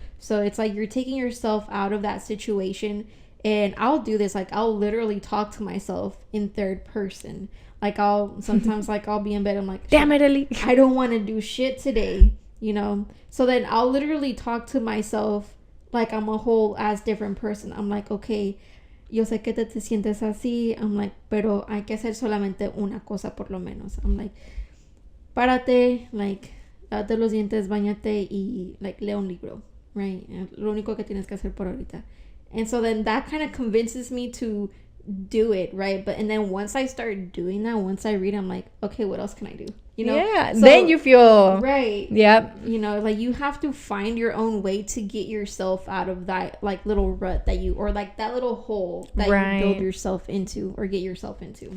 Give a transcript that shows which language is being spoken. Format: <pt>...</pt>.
<en>So it's like you're taking yourself out of that situation. And I'll do this, like I'll literally talk to myself in third person. Like I'll sometimes like I'll be in bed, I'm like, damn it, Ellie, I don't want to do shit today, So then I'll literally talk to myself like I'm a whole ass different person.</en> <es>I'm like, okay, yo sé que te sientes así. I'm like, pero hay que hacer solamente una cosa por lo menos. I'm like, párate, like, lávate los dientes, bañate y like lee un libro, right? Lo único que tienes que hacer por ahorita.</es> <en>And so then that kind of convinces me to do it, right? And then once I start doing that, once I read, I'm like, okay, what else can I do? Yeah, so, then you feel right. Yep. Like you have to find your own way to get yourself out of that like little rut that or like that little hole that you build yourself into or get yourself into.</en>